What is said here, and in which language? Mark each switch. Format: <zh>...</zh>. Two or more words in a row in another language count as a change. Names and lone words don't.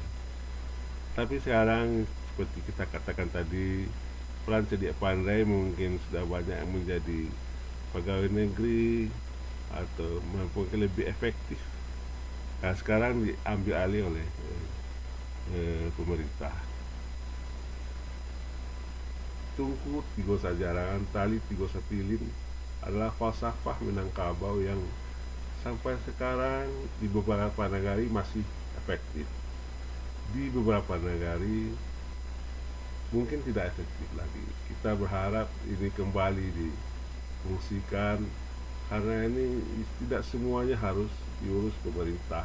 <id>Tapi sekarang seperti kita katakan tadi, peran Cedia pandai mungkin sudah banyak yang menjadi pegawai negeri atau mungkin lebih efektif. Nah, sekarang diambil alih oleh pemerintah.</id> <min>Tungku tigo sajaran, tali tigo sapilin</min> <id>adalah falsafah Minangkabau yang sampai sekarang di beberapa negara masih efektif. Di beberapa negara mungkin tidak efektif lagi. Kita berharap ini kembali difungsikan, karena ini tidak semuanya harus diurus pemerintah.</id>